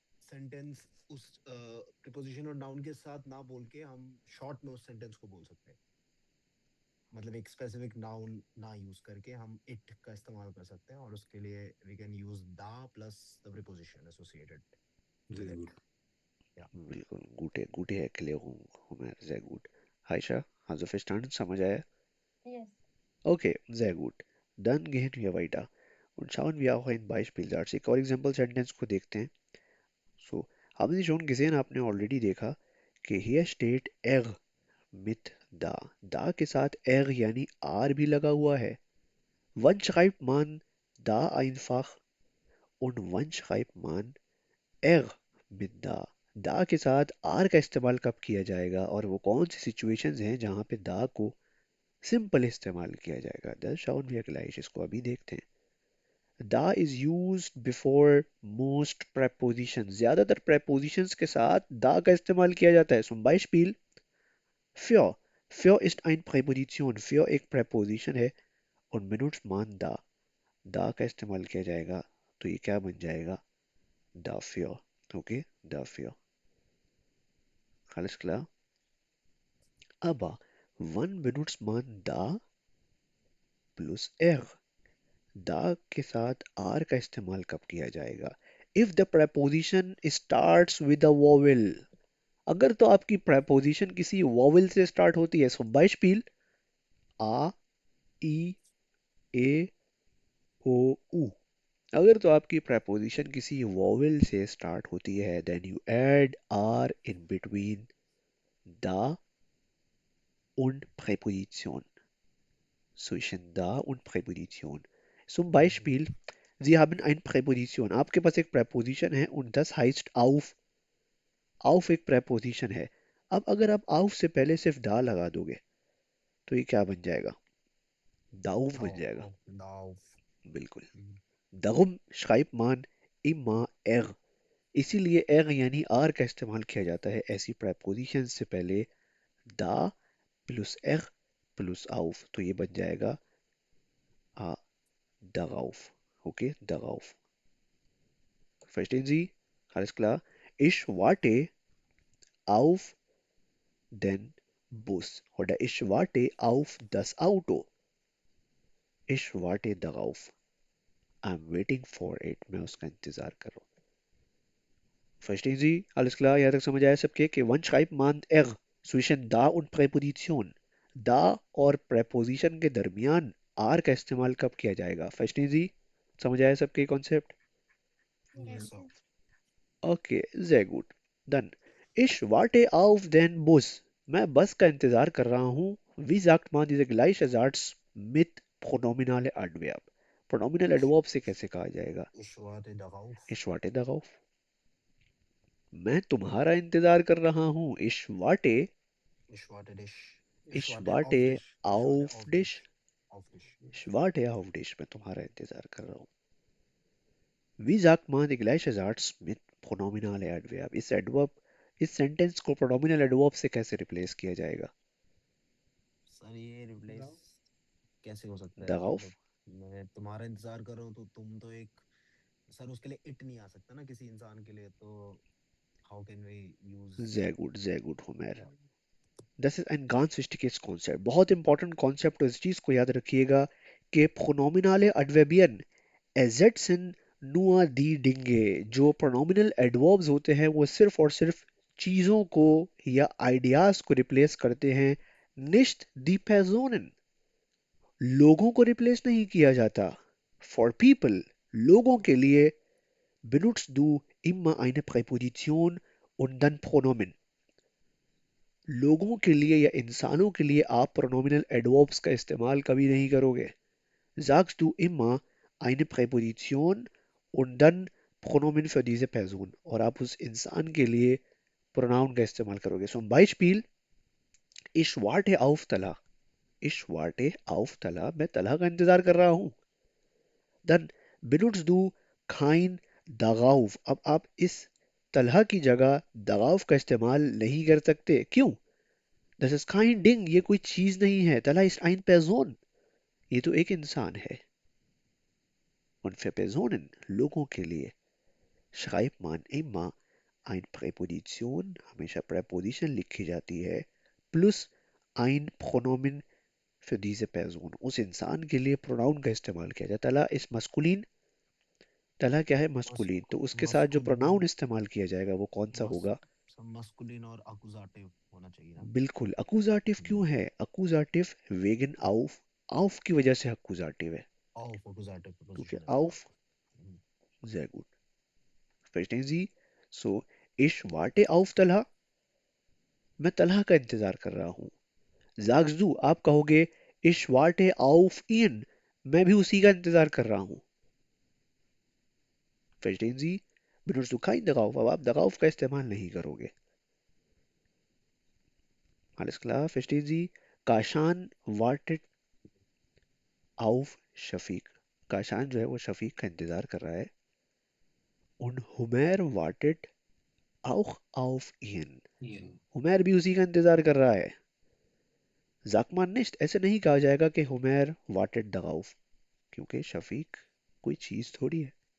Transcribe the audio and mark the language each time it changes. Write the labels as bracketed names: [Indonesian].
[Hindi] Sentence उस preposition और noun के साथ ना बोल के हम शॉर्ट में उस सेंटेंस को बोल सकते हैं। मतलब एक स्पेसिफिक नाउन ना यूज करके हम इट का इस्तेमाल कर सकते हैं, और उसके लिए [English] We can use the plus the preposition associated with very it. Good. [Hindi] या [German] बिल्कुल, gute Erklärung, Homer, sehr gut. Aisha, hast du verstanden? [Hindi] समझ आया? [English] Yes. [German] Okay, sehr gut. Dann gehen wir weiter und schauen wir auch ein Beispiel da. [Hindi] एक और example sentence को देखते हैं. [German] So, haben Sie schon gesehen, [Hindi] आपने already देखा कि [German] hier steht er mit da. [Hindi] Da के साथ er यानी r भी लगा हुआ है. [German] Wann schreibt man da einfach und wann schreibt man er mit da? [Hindi] da के साथ r का इस्तेमाल कब किया जाएगा और वो कौन सी situations हैं जहाँ पे da को सिंपल इस्तेमाल किया जाएगा. [German] Das schauen wir gleich. [Hindi] इसको अभी देखते हैं. [English] Da is used before most prepositions. [Hindi] ज्यादातर prepositions के साथ da का इस्तेमाल किया जाता है. [German] Zum Beispiel für. Für ist ein Präposition. Für [Hindi] एक preposition है [German] und benutzt man da. [Hindi] Da का इस्तेमाल किया जाएगा. तो ये क्या बन जाएगा? [German] Dafür. Okay? Dafür. Alles klar? Aber wann benutzt man da plus er? [Hindi] दा के साथ आर का इस्तेमाल कब किया जाएगा? [English] If the preposition starts with a vowel. [Hindi] अगर तो आपकी preposition किसी vowel से start होती है. [German] Zum Beispiel a, i, e, o, u. [Hindi] अगर तो आपकी preposition किसी vowel से start होती है, [English] then you add r in between da und Präposition. [German] Zwischen da und Präposition. Zum Beispiel, Sie haben ein Präposition. [Hindi] आपके पास एक preposition है [German] und das heißt auf. [Hindi] auf एक preposition है. अब अगर आप auf से पहले सिर्फ da लगा दोगे तो ये क्या बन जाएगा? dauf बन जाएगा. [German] दाउफ। [Hindi] बिल्कुल. [German] darum schreibt man immer er. [Hindi] इसीलिए er यानी r का इस्तेमाल किया जाता है ऐसी preposition से पहले da plus er plus auf. तो ये बन जाएगा darauf. [German] Okay, darauf. Verstehen Sie? Alles klar? Ich warte auf den Bus oder ich warte auf das Auto. Ich warte darauf. [English] I'm waiting for it. [Hindi] मैं उसका इंतजार कर रहा हूँ. [German] Verstehen Sie? Alles klar? [Hindi] यहाँ तक समझ आया सबके कि [German] wann schreibt man er zwischen da und Präposition. [Hindi] Da और preposition के दरमियान r का इस्तेमाल कब किया जाएगा? [German] Verstehen Sie? [Hindi] समझ आया सबके कॉन्सेप्ट? [English] Yes, so yes. [German] Okay, sehr gut. Dann, ich warte auf den Bus. [Hindi] मैं बस का इंतजार कर रहा हूँ. [German] Wie sagt man diese gleiche Satz mit pronominale Adverb? [Hindi] Pronominal Adverb से कैसे कहा जाएगा? [German] ich warte darauf। Ich warte darauf. [Hindi] मैं तुम्हारा इंतजार कर रहा हूँ. [German] Ich warte, ich warte dich। ich warte ich warte auf auf dich. dich। auf dich। Ich warte auf dich. [Hindi] मैं तुम्हारा इंतजार कर रहा हूँ. [German] Wie sagt man die gleiche Satz mit pronominale Adverb? [Hindi] इस सेंटेंस को pronominal adverb से कैसे रिप्लेस किया जाएगा? सर ये रिप्लेस कैसे हो सकता है? [German] Darauf. [Hindi] मतलब मैं तुम्हारा इंतजार कर रहा हूँ तो तुम तो एक, सर उसके लिए इट नहीं आ सकता ना किसी इंसान के लिए, तो [English] How can we use? [German] Sehr gut, Homer. Das ist ein ganz wichtiges Konzept. [Hindi] बहुत important Konzept है. इस चीज को याद रखिएगा कि [German] pronominale Adverbien ersetzen nur die Dinge. [Hindi] जो pronominal adverbs होते हैं वो सिर्फ और सिर्फ चीजों को या ideas को रिप्लेस करते हैं. [German] Nicht die Personen. [Hindi] लोगों को रिप्लेस नहीं किया जाता. [English] For people. [Hindi] लोगों के लिए [German] benutzt du immer eine Präposition und dann Pronomen. [Hindi] लोगों के लिए या इंसानों के लिए आप प्रोनोमिनल एडवर्ब्स का इस्तेमाल कभी नहीं करोगे. [German] Sagst du immer eine Präposition und dann Pronomen für diese Person. [Hindi] और आप उस इंसान के लिए प्रोनाउन का इस्तेमाल करोगे. [German] Zum Beispiel, ich warte auf Tala. Ich warte auf Tala. [Hindi] मैं तला का इंतजार कर रहा हूँ. [German] Dann benutzt du kein darauf. [Hindi] अब आप इस तलहा की जगह darauf का इस्तेमाल नहीं कर सकते. क्यों? [German] Das ist kein Ding. [Hindi] ये कोई चीज नहीं है. [German] Tala ist ein Person. [Hindi] ये तो एक इंसान है. [German] Und für Personen, [Hindi] लोगों के लिए, [German] schreibt man immer ein Präposition [Hindi] हमेशा preposition लिखी जाती है [German] plus ein Pronomen für diese Person. [Hindi] उस इंसान के लिए प्रोनाउन का इस्तेमाल किया जाता है. तला इस मस्कुलिन, तला क्या है? मस्कुलिन. तो उसके साथ जो प्रोनाउन इस्तेमाल किया जाएगा वो कौन सा होगा? मस्कुलिन और अकुजाटिव होना चाहिए ना. बिल्कुल. अकुजाटिव क्यों है? अकुजाटिव [German] वेगन आउफ, [Hindi] आउफ की वजह से अकुजाटिव है, ऑफ अकुजाटिव क्योंकि preposition [German] आउफ. Sehr gut. Verstehen Sie? So, ich warte auf तलहा. [Hindi] मैं तलहा का इंतजार कर रहा हूँ. [German] Sagst du, [Hindi] आप कहोगे [German] ich warte auf ihn. [Hindi] मैं भी उसी का इंतजार कर रहा हूँ. [German] Verstehen Sie? Benutzt du kein darauf, [Hindi] अब आप darauf का इस्तेमाल नहीं करोगे. [German] Alles klar? Verstehen Sie? Kashan wartet auf शफीक. [Hindi] Kashan जो है वो शफीक का इंतजार कर रहा है. [German] Und Humer wartet auch auf ihn. [Hindi] Humair भी उसी का इंतजार कर रहा है. [German] जाकमान निश्त [Hindi] ऐसे नहीं कहा जाएगा कि हुमैर [German] वाटेड दगाउफ, [Hindi] क्योंकि शफीक कोई चीज थोड़ी है.